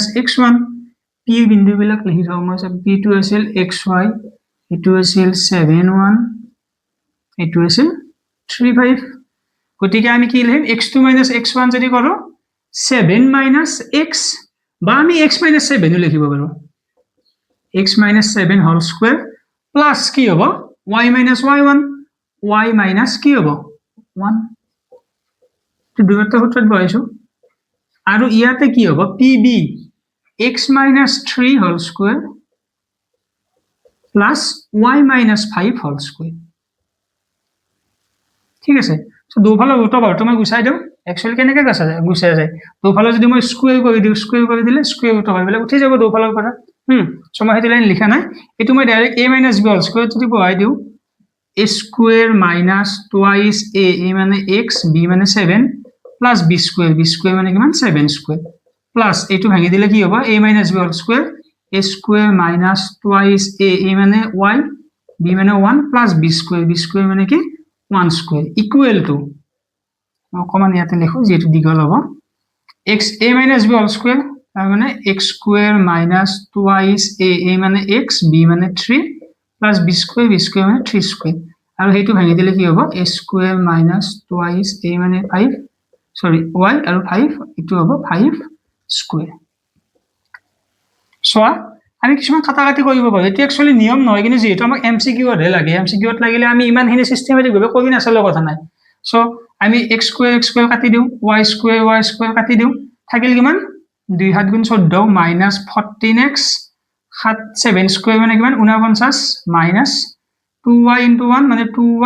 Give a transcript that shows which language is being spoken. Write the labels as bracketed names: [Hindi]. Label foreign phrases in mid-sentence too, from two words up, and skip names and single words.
[Assamese] x1 p বিন্দুবিলাক লিখি থওঁ মই p2 আছিল xy এটো আছিল 7 1 এটো আছিল 3 5 গতিকে আমি কি লিখিম [English] x2 minus x1 [Assamese] যদি কৰো [English] 7 minus x [Assamese] বা আমি [English] x minus 7 [Assamese] লিখিব পাৰো [English] x minus 7 whole square plus [Assamese] কি হ'ব [English] y minus y1 y minus [Assamese] কি হ'ব 1 তো দুইটা সূত্ৰত বহাইছো আৰু ইয়াতে কি হ'ব [English] pb x minus 3 whole square plus y minus 5 whole square [Assamese] ঠিক আছে সো দুফালে ৰুট ওভাৰটো মই গুছাই দিওঁ একচুয়ালি কেনেকৈ গুছাই যায় দুফালে যদি মই স্কয়াৰ কৰি দিওঁ স্কয়াৰ কৰি দিলে [English] square root over [Assamese] বিলাক উঠি যাব দুফালৰ পৰা সো মই হেতু লাইন লিখা নাই এটো মই ডাইৰেক্ট [English] a minus b whole square [Assamese] যদি বহাই দিওঁ [English] a square minus twice a মানে x b মানে 7 plus b square [Assamese] মানে কিমান [English] 7 square plus [Assamese] এটো ভাঙি দিলে কি হ'ব [English] a minus b whole square a square minus twice a মানে y b মানে 1 plus b square [Assamese] মানে কি [English] 1 square equal to [Assamese] অকমান ইয়াতে লিখো যেটো দিগল হ'ব [English] x a minus b whole square [Assamese] তাৰ মানে [English] x square minus twice a মানে x b মানে 3 plus b square মানে 3 square [Assamese] আৰু হেতু ভাঙি দিলে কি হ'ব [English] a square minus twice a মানে 5 sorry y আৰু 5 [Assamese] এটো হ'ব [English] 5 square [Assamese] সো আমি কিছুমান কাটাকাটি কৰিব পাৰো এটো একচুয়ালি নিয়ম নহয় কিন্তু যেহেতু আমাক MCQ হে লাগে MCQ ত লাগিলে আমি ইমানখিনি সিস্টেমেটিক ভাবে কৰি নাছালে কথা নাই সো আমি [English] x square [Assamese] কাটি দিও [English] y square [Assamese] কাটি দিও থাকিল কিমান 2 7 গুণ [English] 14 minus 14x 7 square [Assamese] মানে কিমান [English] 49 minus 2y into 1 [Assamese] মানে 2y